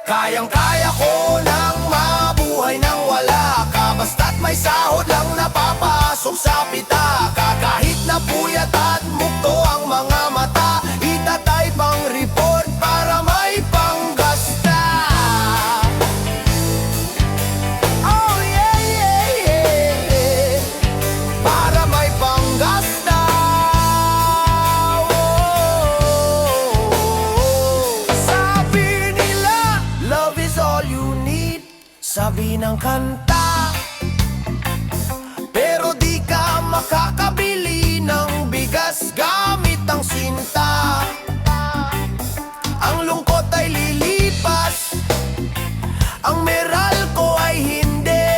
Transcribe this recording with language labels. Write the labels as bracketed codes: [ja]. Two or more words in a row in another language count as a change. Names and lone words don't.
[tl] Kayang-kaya ko nang mabuhay nang wala ka, basta't may sahod lang napapasok sa pitaka. Kahit na puyat at mukto ang mga mata, itatay pang report para may panggasta. [en] Oh yeah, yeah, yeah, [tl] para may panggasta. Sabi nila, [en] love is all you need, [tl] sabi ng kanta. Pero di ka makakabili ng bigas gamit ang sinta. Ang lungkot ay lilipas, ang meral ko ay hindi.